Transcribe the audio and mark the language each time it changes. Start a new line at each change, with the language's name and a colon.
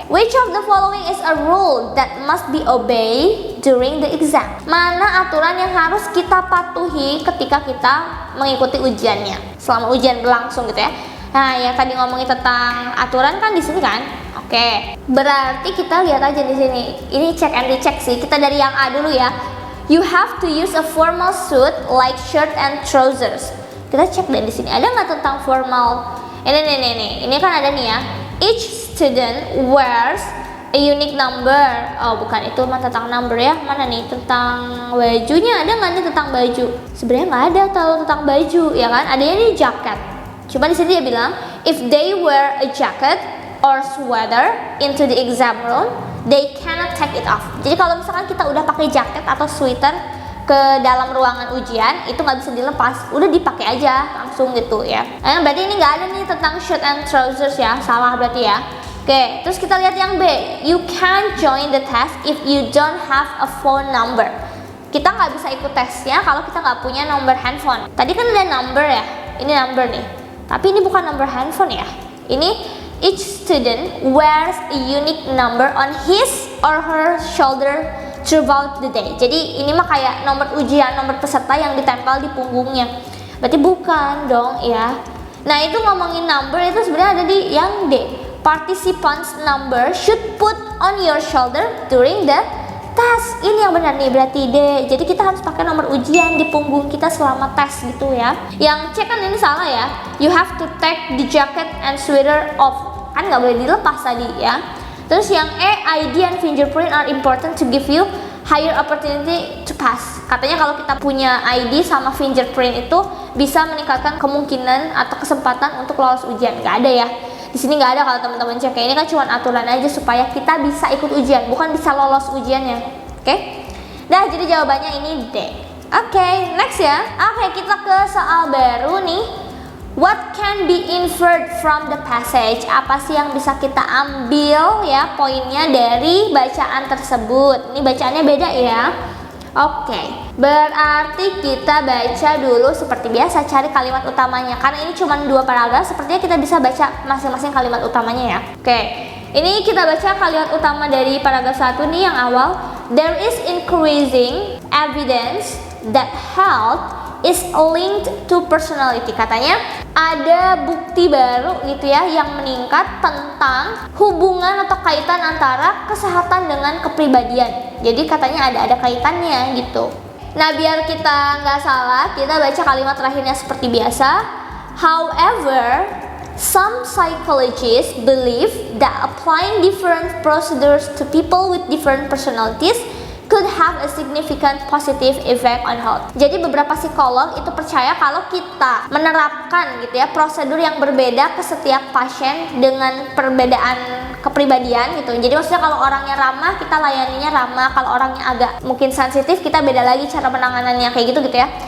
English: Which of the following is a rule that must be obeyed during the exam?
Indonesian: Mana aturan yang harus kita patuhi ketika kita mengikuti ujiannya, selama ujian berlangsung gitu ya. Nah, yang tadi ngomongin tentang aturan kan di sini kan? Oke. Berarti kita lihat aja di sini. Ini check and recheck sih. Kita dari yang A dulu ya.
English: You have to use a formal suit like shirt and trousers.
Indonesian: Kita cek deh di sini. Ada nggak tentang formal? Ini kan ada nih ya.
English: Each student wears a unique number.
Indonesian: Oh, bukan, itu mah tentang number ya. Mana nih tentang bajunya? Ada nggak nih tentang baju? Sebenarnya nggak ada tahu tentang baju ya kan? Adanya nih jaket. Cuma di sini dia bilang
English: if they wear a jacket or sweater into the exam room, they cannot take it off.
Indonesian: Jadi kalau misalkan kita udah pakai jaket atau sweater ke dalam ruangan ujian itu nggak bisa dilepas, udah dipakai aja langsung gitu ya. Berarti ini nggak ada nih tentang
English: shirt and trousers
Indonesian: ya, salah berarti ya. Oke, terus kita lihat yang B,
English: you can't join the test if you don't have a phone number.
Indonesian: Kita nggak bisa ikut tesnya kalau kita nggak punya nomor handphone. Tadi kan ada number ya, ini number nih, tapi ini bukan nomor handphone ya.
English: Ini each student wears a unique number on his or her shoulder throughout the day.
Indonesian: Jadi ini mah kayak nomor ujian, nomor peserta yang ditempel di punggungnya. Berarti bukan dong ya. Nah itu ngomongin number itu sebenarnya ada di yang D.
English: Participants number should put on your shoulder during the test.
Indonesian: Ini yang benar nih berarti D. Jadi kita harus pakai nomor ujian di punggung kita selama tes gitu ya. Yang C kan ini salah ya.
English: You have to take the jacket and sweater off.
Indonesian: Kan nggak boleh dilepas tadi ya. Terus yang E,
English: ID and fingerprint are important to give you higher opportunity to pass.
Indonesian: Katanya kalau kita punya ID sama fingerprint itu bisa meningkatkan kemungkinan atau kesempatan untuk lolos ujian. Nggak ada ya. Di sini nggak ada kalau teman-teman cek. Ini kan cuma aturan aja supaya kita bisa ikut ujian, bukan bisa lolos ujiannya. Oke? Nah, jadi jawabannya ini D. Oke, next ya. Oke, kita ke soal baru nih.
English: What can be inferred from the passage?
Indonesian: Apa sih yang bisa kita ambil ya poinnya dari bacaan tersebut? Ini bacaannya beda ya. Oke, berarti kita baca dulu seperti biasa, cari kalimat utamanya. Karena ini cuma 2 paragraf, sepertinya kita bisa baca masing-masing kalimat utamanya ya. Oke, ini kita baca kalimat utama dari paragraf 1 nih yang awal.
English: There is increasing evidence that health is linked to personality.
Indonesian: Katanya ada bukti baru gitu ya yang meningkat tentang hubungan atau kaitan antara kesehatan dengan kepribadian. Jadi katanya ada kaitannya gitu. Nah biar kita nggak salah, kita baca kalimat terakhirnya seperti biasa.
English: However, some psychologists believe that applying different procedures to people with different personalities could have a significant positive effect on health.
Indonesian: Jadi beberapa psikolog itu percaya kalau kita menerapkan gitu ya prosedur yang berbeda ke setiap pasien dengan perbedaan kepribadian gitu. Jadi maksudnya kalau orangnya ramah kita layaninya ramah, kalau orangnya agak mungkin sensitif kita beda lagi cara penanganannya kayak gitu ya.